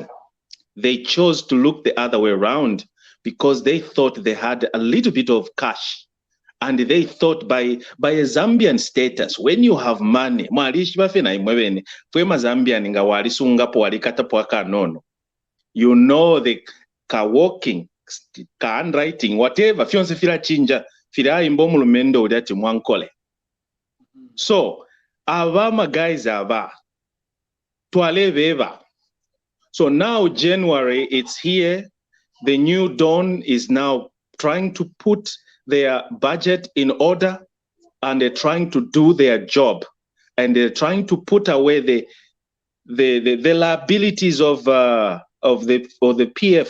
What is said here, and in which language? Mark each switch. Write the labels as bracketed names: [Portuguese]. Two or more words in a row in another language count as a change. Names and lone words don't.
[English] They chose to look the other way around because they thought they had a little bit of cash. And they thought by a Zambian status, when you have money, you know the ka walking, ka handwriting, whatever, [Bemba] fionse fila chinja, fila imbo mulumendo udati mwankole. So, avama guys ava, tualeveva. [English] So now January, it's here. The new dawn is now trying to put their budget in order, and they're trying to do their job, and they're trying to put away the liabilities of the PF.